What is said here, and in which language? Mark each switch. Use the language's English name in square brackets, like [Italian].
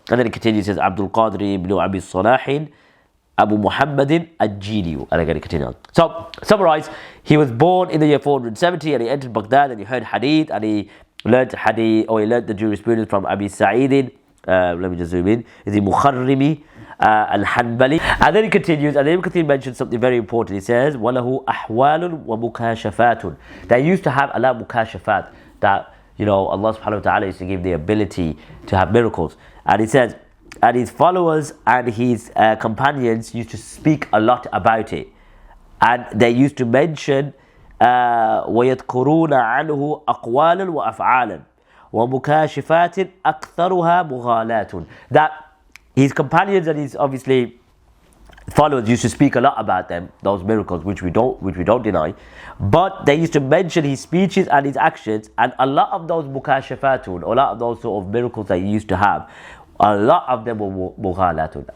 [English] And then it continues, says Abdul Qadir ibn Abi Salahin Abu Muhammadin Al-Jili. And again it continues on. So, summarize, he was born in the year 470 and he entered Baghdad and he heard hadith and he learned hadith, or he learned the jurisprudence from Abi Sa'idin. Let me just zoom in. Is he Mukharrimi Al-Hanbali? And then he continues, and then Ibn Kathir mentions something very important. He says, [Arabic] وَلَهُ أَحْوَالٌ وَمُكَاشَفَاتٌ. [English] They used to have a lot of mukashafat, that, you know, Allah subhanahu wa ta'ala used to give the ability to have miracles. And he says, and his followers and his companions used to speak a lot about it. And they used to mention [Arabic] وَيَذْكُرُونَ عَنْهُ أَقْوَالًا وَأَفْعَالًا وَمُكَاشِفَاتٍ أَكْثَرُهَا مُغَالَاتٌ. [English] That his companions and his, obviously, followers used to speak a lot about them, those miracles, which we don't deny, but they used to mention his speeches and his actions, and a lot of those mukashafatun, a lot of those sort of miracles that he used to have, a lot of them were mughalatun.